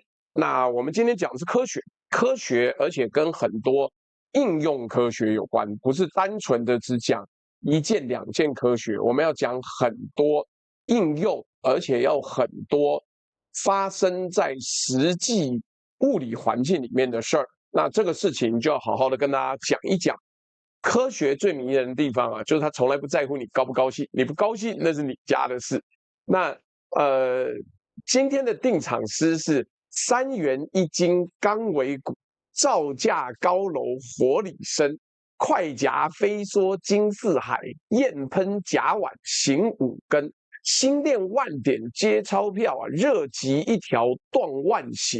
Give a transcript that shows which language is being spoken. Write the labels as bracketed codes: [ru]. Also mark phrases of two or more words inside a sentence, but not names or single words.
[zh] 那我們今天講的是科學，而且跟很多應用科學有關，不是單純的只講一件两件科學，我們要講很多應用，而且要很多發生在實際物理環境裡面的事兒。那這個事情就要好好的跟大家講一講。科學最迷人的地方啊，就是它從来不在乎你高不高興，你不高興那是你家的事。那今天的定場詩是3元1斤剛為骨，造價高樓火裡生。快挾飛梭驚四海，焰噴甲烷行5更。星鏈萬點接鈔票啊，熱極一條斷萬行。